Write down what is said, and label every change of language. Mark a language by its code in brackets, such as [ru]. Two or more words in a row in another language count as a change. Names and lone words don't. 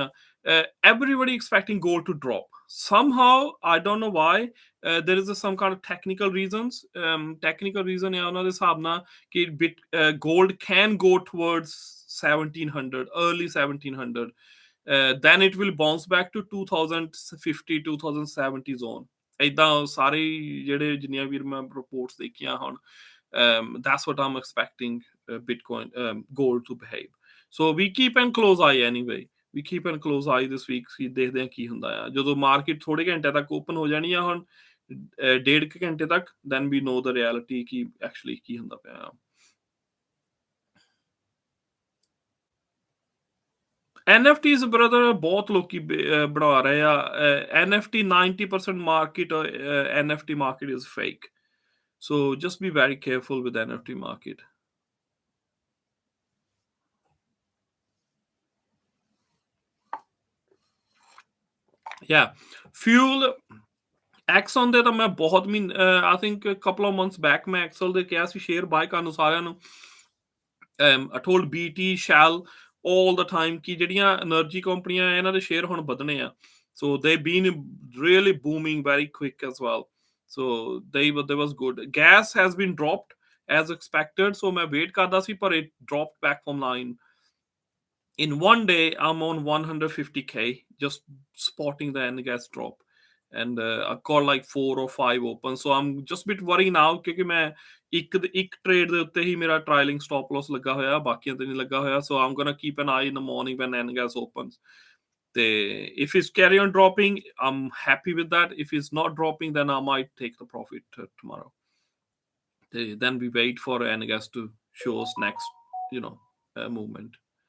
[en] Everybody expecting gold to drop somehow. I don't know why. There is some kind of technical reasons. Technical reason [pa] ਹੈ ਉਹਨਾਂ ਦੇ ਹਿਸਾਬ ਨਾਲ ਕਿ [en] gold can go towards 1700 early 1700. Then it will bounce back to 2050 2070 zone. [pa] ਏਦਾਂ ਸਾਰੇ ਜਿਹੜੇ ਜਿੰਨੀਆਂ ਵੀ ਮੈਂ ਰਿਪੋਰਟਸ ਦੇਖੀਆਂ ਹੁਣ [en] that's what I'm expecting Bitcoin gold to behave. So we keep an close eye anyway. We keep an close eye this week. [pa] ਦੇਖਦੇ ਹਾਂ ਕੀ ਹੁੰਦਾ ਆ ਜਦੋਂ ਮਾਰਕੀਟ ਥੋੜੇ ਘੰਟੇ ਤੱਕ ਓਪਨ ਹੋ ਜਾਣੀ ਆ ਹੁਣ 1.5 ਘੰਟੇ ਤੱਕ [en] then we know the reality [pa] ਕੀ actually ਕੀ ਹੁੰਦਾ ਪਿਆ. [en] NFTs brother [pa] ਬਹੁਤ ਲੋਕੀ ਬਣਾ ਰਹੇ ਆ. [en] NFT 90% market NFT market is fake. So just be very careful with NFT market. Yeah, fuel [pa] Exxon ਦੇ ਤਾਂ ਮੈਂ ਬਹੁਤ [en] I think a couple of months back [pa] ਮੈਂ Exxon ਦੇ ਕਿਹਾ ਸੀ [en] share buy [pa] ਕਰਨ ਨੂੰ ਸਾਰਿਆਂ ਨੂੰ. [en] I told BT Shell all the time [pa] ਕਿ ਜਿਹੜੀਆਂ એનર્ਜੀ ਕੰਪਨੀਆਂ ਇਹਨਾਂ ਦੇ ਸ਼ੇਅਰ ਹੁਣ ਵਧਣੇ ਆ. [en] So they've been really booming very quick as well. So they was good. Gas has been dropped as expected. So [pa] ਮੈਂ wait ਕਰਦਾ ਸੀ ਪਰ [en] it dropped back from line. In one day I'm on 150k just spotting the end gas drop. And I got like 4 or 5 open. So I'm just a bit worried now [pa] ਕਿਉਂਕਿ ਮੈਂ ਇੱਕ ਟ੍ਰੇਡ ਦੇ ਉੱਤੇ ਹੀ ਮੇਰਾ [en] trailing stop loss [pa] ਲੱਗਾ ਹੋਇਆ ਬਾਕੀਆਂ ਤੇ ਨਹੀਂ ਲੱਗਾ ਹੋਇਆ. [en] So I'm gonna keep an eye in the morning when end gas opens. If it's carry on dropping, I'm happy with that. If it's not dropping, then I might take the profit tomorrow. Then we wait for end gas to show us next movement.